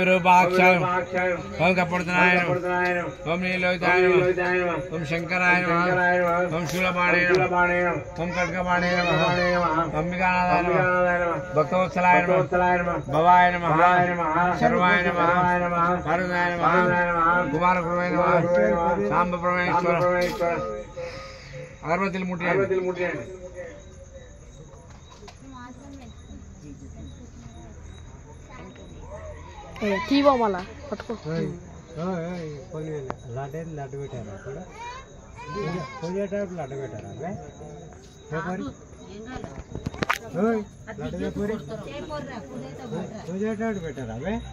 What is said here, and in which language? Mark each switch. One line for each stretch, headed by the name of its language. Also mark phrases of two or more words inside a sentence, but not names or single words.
Sanskrit: विरूपाक्षाय ओम कपूर्धनाय नमः ओम नीलोदयाय नमः ओम शंकराय नमः ओम शूलपाणे नमः ओम खड्गपाणे नमः अंबिकानाथाय नमः भक्तवत्सलाय नमः भवाय नमः सर्वाय नमः करुणाय नमः कुमार प्रभवे नमः सांब परमेश्वर
Telugu: అగరబత్తిల ముట్టియాండి తీవో మళ్ళా పట్టుకో లడ్డు పెట్టారు అక్కడ పోయేటప్పుడు లడ్డు పెట్టారు అవే లడ్డు పోయేటప్పుడు పెట్టారు అవే